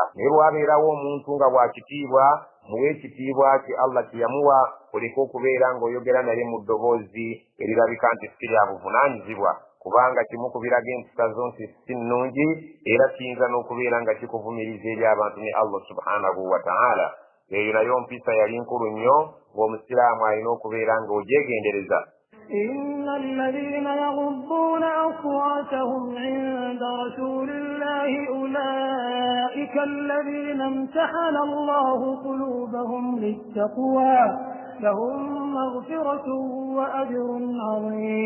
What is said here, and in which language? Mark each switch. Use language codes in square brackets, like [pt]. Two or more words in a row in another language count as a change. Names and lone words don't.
[lg] Naye lwabeerawo omuntu nga bwakitiibwa, muwe ekitiibwa kye Allah kye yamuwa, oleke okubeera ng'oyogera naye mu ddoboozi erirabika nti si lya buvunaanyizibwa, kubanga kimu ku biraga empisa zo nti si nnungi, era kiyinza n'okubeera nga kikuvumiriza eri abantu ne Allah [ar] سبحانه وتعالى. [lg] Eyo nayo mpisa yali nkulu nnyo ng'omusiraamu alina okubeera ng'ogyegendereza. [ar] إن الذين يغضون أصواتهم عند رسول الله أولئك الذين امتحن الله قلوبهم للتقوى لهم مغفرة وأجر عظيم.